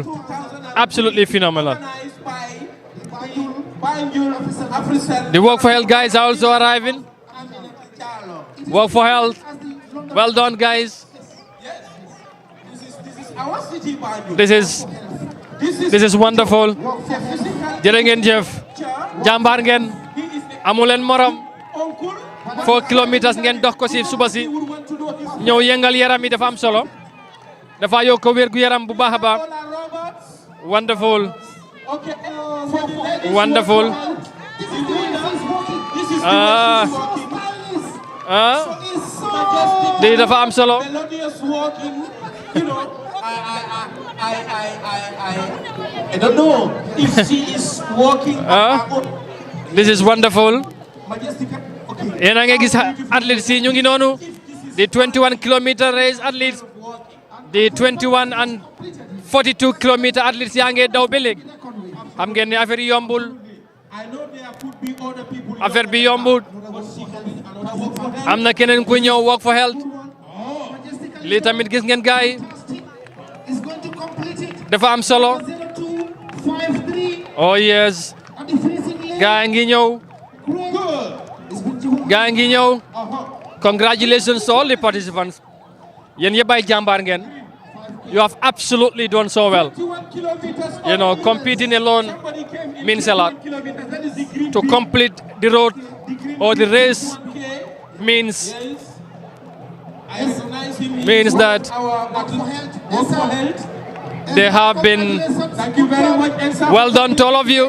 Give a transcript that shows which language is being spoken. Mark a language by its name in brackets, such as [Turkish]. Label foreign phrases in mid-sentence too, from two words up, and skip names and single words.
[English] Absolutely phenomenal. The Work for Health guys are also arriving. Work for Health. Well done, guys. This is wonderful. [Wolof] Jërë ngeen jëf. Jàmbaar ngeen. Amu leen morom. 4 kilometers ngeen dox ko si suba si. Ñëw yëngal yaram yi dafa am solo. Dafa yokk wér gu yaram bu baax a baax. [English] Wonderful. Wonderful. [Wolof] Di dafa am solo. [English] I don't know if she is walking. This is wonderful. [Wolof] Yéen a ngi gis athletes yi ñu ngi noonu. [English] The 21 kilometer race athletes. The 21 and 42 kilometer athletes [Wolof] yaa ngi daw ba léegi. Xam ngeen ne affaire yi yombul. Affaire bi yombul. Am na keneen ku ñëw Work for Health. Lii tamit gis ngeen gaay yi. Dafa am solo. [English] Oh yes. [Wolof] Gaay ngi ñëw. Gaay ngi ñëw. [English] Congratulations to all the participants. [Wolof] Yéen yëpp ay jàmbaar ngeen. [English] You have absolutely done so well. You know, competing alone means a lot. To complete the road or the race means that they have been well done to all of you.